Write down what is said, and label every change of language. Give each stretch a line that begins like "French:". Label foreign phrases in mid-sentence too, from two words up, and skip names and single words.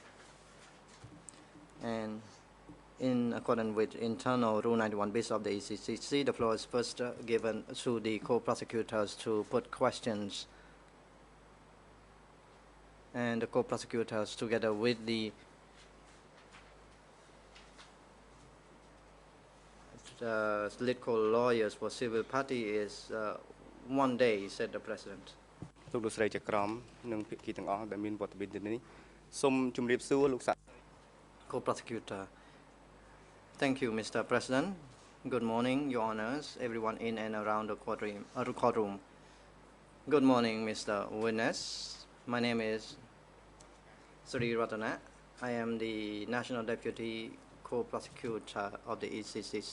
English: And in accordance with internal Rule 91 bis of the ECCC, the floor is first given to the co-prosecutors to put questions. And the co-prosecutors, together with the lead co-lawyers for civil party, is 1 day, said the President.
Khmer: លោកលោកស្រីចក្រមនិងភាគីទាំងអស់ដែលមានវត្តមានទីនេះសូមជម្រាបសួរលោកសាស្ត្រ
English: Co-prosecutor. Thank you, Mr. President. Good morning, Your Honors, everyone in and around the courtroom. Good morning, Mr. Witness. My name is Sri Ratana. I am the National Deputy Co-Prosecutor of the ECCC.